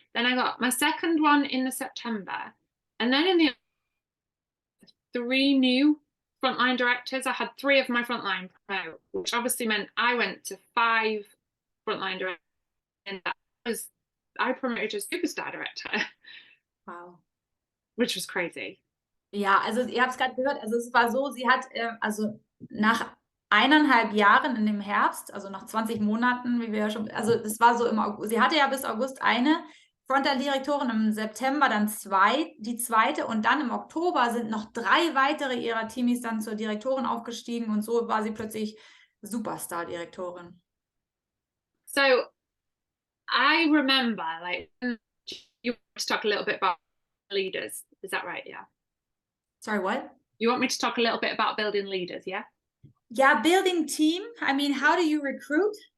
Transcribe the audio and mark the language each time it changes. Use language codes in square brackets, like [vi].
[en] Then I got my second one in the September, and then in the 3 new frontline directors. I had 3 of my frontline promote, which obviously meant I went to 5 frontline directors, and I promoted to superstar director. Wow. Which was crazy. [de] Ja, also ihr habt es gerade gehört, also es war so, sie hat also nach 1,5 Jahren in dem Herbst, also nach 20 Monaten, wie wir ja schon, also das war so im August, sie hatte ja bis August eine Frontline-Direktorin, im September dann die zweite, und dann im Oktober sind noch 3 weitere ihrer Teamies dann zur Direktorin aufgestiegen, und so war sie plötzlich Superstar-Direktorin. [en] So I remember, like, you want to talk a little bit about leaders, is that right? Yeah. Sorry, what? You want me to talk a little bit about building leaders, yeah? Yeah, building team. I mean, how do you recruit?